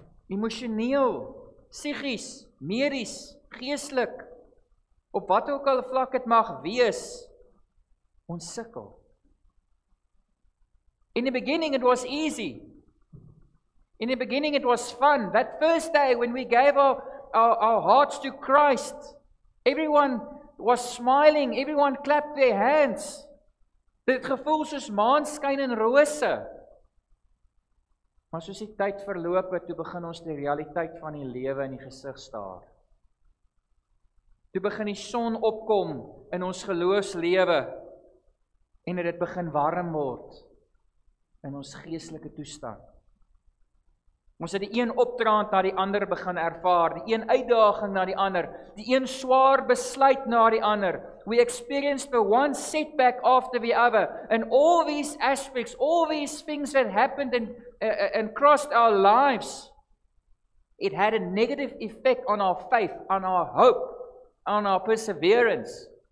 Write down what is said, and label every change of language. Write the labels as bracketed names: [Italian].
[Afrikaans] Emosioneel, psigies, medies, geestelik, op wat ook al vlak het mag wees, ons sukkel. [English] In the beginning it was easy. In the beginning it was fun. That first day when we gave our hearts to Christ, everyone was smiling, everyone clapped their hands. [Afrikaans] Dit gevoel soos maanskyn en rose. Maar soos die tyd verloop het, toe begin ons die realiteit van die lewe in die gesig staar. Toe begin die son opkom in ons geloofslewe en dit begin warm word in ons geestelike toestand. Ons het die een opdraand na die ander begin ervaar, die een uitdaging na die ander, die een swaar besluit na die ander. [English] We experienced the one setback after the other, and all these aspects, all these things that happened and crossed our lives, it had a negative effect on our faith, on our hope, on our perseverance.